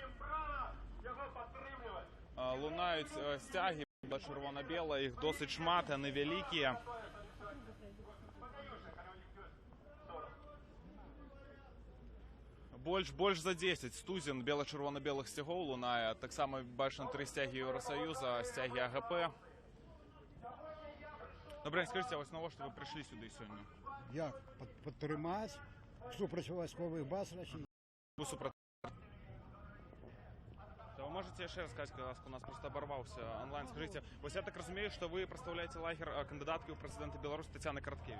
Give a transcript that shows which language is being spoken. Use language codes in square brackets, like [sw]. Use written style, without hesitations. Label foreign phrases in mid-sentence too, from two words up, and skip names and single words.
[be] Лунаюць сцягі чырвона-белыя, іх досыць шмат, яны вялікія. Больш за 10 стузін бела-чырвона-белых сцягоў лунае. Таксама бачна 3 сцягі Еўрасаюза, сцягі АГП. [uk] Добре, скажіце, ось навошта ви прийшли сюди сьогодні? Як? Підтримати супраць військових баз Росії. Ви можете ще раз сказати, у нас просто оборвався онлайн. Скажіть, ось я так розумію, що ви представляєте лагерь кандидатки у президенти Білорусі Тетяни Краткевич?